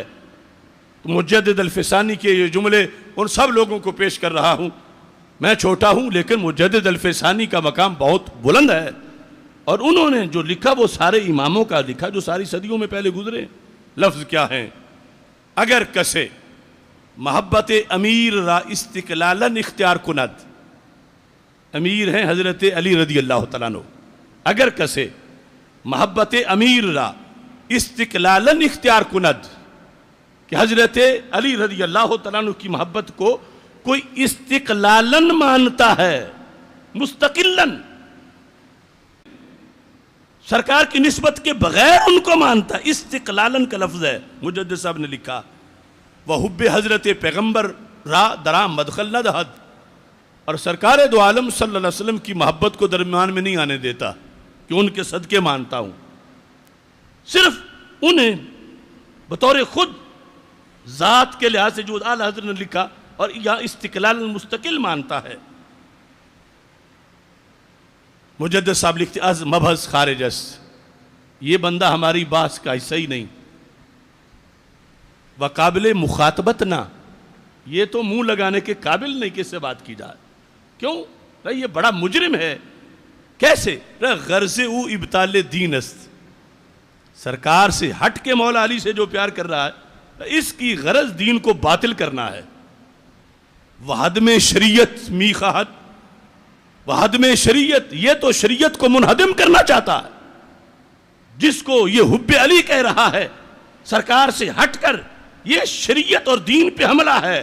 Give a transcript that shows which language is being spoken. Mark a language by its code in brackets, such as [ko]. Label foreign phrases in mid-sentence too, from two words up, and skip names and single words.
[ur] مجدد الفسانی کے یہ جملے ان سب لوگوں کو پیش کر رہا ہوں۔ میں چھوٹا ہوں لیکن مجدد الفسانی کا مقام بہت بلند ہے، اور انہوں نے جو لکھا وہ سارے اماموں کا لکھا جو ساری صدیوں میں پہلے گزرے۔ لفظ کیا ہیں؟ [fa] اگر کسے محبت امیر را استقلالاً اختیار کند، [ur] امیر ہیں حضرت علی [ar] رضی اللہ تعالیٰ عنہ، [fa] اگر کسے محبت امیر را استقلالاً اختیار کند، [ur] کہ حضرت علی [ar] رضی اللہ تعالیٰ عنہ [ur] کی محبت کو کوئی استقلالاً مانتا ہے، مستقلاً، سرکار کی نسبت کے بغیر ان کو مانتا ہے، استقلالاً کا لفظ ہے، مجدد صاحب نے لکھا، [fa] وحب حضرت پیغمبر را درام مدخل نہ دہد، [ur] اور سرکار دو عالم [ar] صلی اللہ علیہ وسلم [ur] کی محبت کو درمیان میں نہیں آنے دیتا کہ ان کے صدقے مانتا ہوں، صرف انہیں بطور خود ذات کے لحاظ سے جو اعلیٰ حضرت نے لکھا، اور یہاں استقلال مستقل مانتا ہے۔ [fa] مجدد صاحب لکھتے از مبحث خارج است، [ur] یہ بندہ ہماری بحث کا حصہ ہی نہیں، [fa] وقابل مخاطبت نہ، [ur] یہ تو منہ لگانے کے قابل نہیں کہ اس سے بات کی جائے۔ کیوں؟ یہ بڑا مجرم ہے۔ کیسے؟ [fa] غرض او ابطال دین است، [ur] سرکار سے ہٹ کے مولا علی سے جو پیار کر رہا ہے اس کی غرض دین کو باطل کرنا ہے۔ [fa] وحدم شریعت می خواہد، وحدم شریعت، [ur] یہ تو شریعت کو منہدم کرنا چاہتا ہے، جس کو یہ حب علی کہہ رہا ہے سرکار سے ہٹ کر یہ شریعت اور دین پہ حملہ ہے۔